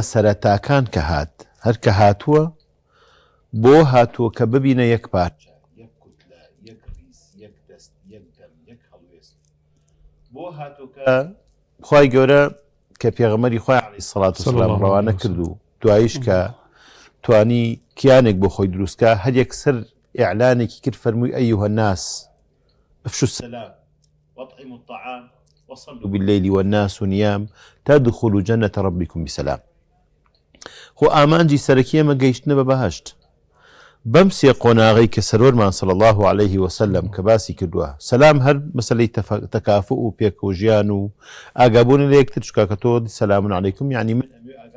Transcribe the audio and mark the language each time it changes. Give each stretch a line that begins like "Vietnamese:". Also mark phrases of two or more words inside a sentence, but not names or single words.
Central Kurdish: سەرەتاکان کە هات هەر کە هاتووە بۆ هاتووە کە ببینە یەک پارچە یەک کوتلە یەک ڕیس یەک دەست یەک دەم یەک هەڵوێست بۆ هاتووە کە خوای گەورە کە پێغەمبەری خوای
Arabic: عەلەیهی سەڵات وسەلام
Central Kurdish: ڕەوانە کردو دواییش کە توانی کیانێک بۆ خۆی دروستکە هەر یەکسەر ئیعلانێکی کرد فەرمووی
Arabic: ئەیها الناس افشوا السلام واطعموا الطعام وصلوا بالليل والناس نيام تدخلوا جنة ربكم بسلام.
Central Kurdish: خۆ ئامانجی سەرەکی ئێمە گەیشتنە بە بەهەشت بەم سێ قۆناغەی کە سەرۆرمان
Arabic: صلی الله عليه وسلم
Central Kurdish: کە باسی کردووە سەلام هەر مەسەلەی تەکافؤ و پێکەوژیان و ئاگابوون لە یەکتر چکە کە تۆ
Arabic: سەلامون عەلەیکم
Central Kurdish: یعنی من ئاگام